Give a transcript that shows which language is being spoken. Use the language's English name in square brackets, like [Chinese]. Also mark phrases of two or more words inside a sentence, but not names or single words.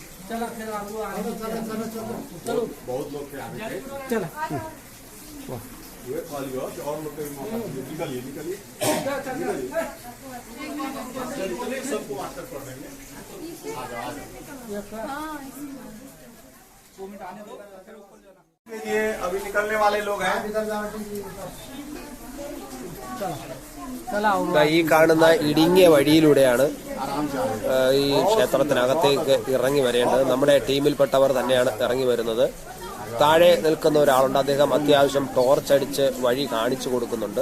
[Hindi] बहुत लोग ये अभी निकलने वाले लोग हैं। [Malayalam] ഈ കാണുന്ന ഇടുങ്ങിയ വഴിയിലൂടെയാണ് ഈ ക്ഷേത്രത്തിനകത്തേക്ക് ഇറങ്ങി വരേണ്ടത്. നമ്മുടെ ടീമിൽപ്പെട്ടവർ തന്നെയാണ് ഇറങ്ങി വരുന്നത്. താഴെ നിൽക്കുന്ന ഒരാളുണ്ട്, അദ്ദേഹം അത്യാവശ്യം ടോർച്ചടിച്ച് വഴി കാണിച്ചു കൊടുക്കുന്നുണ്ട്.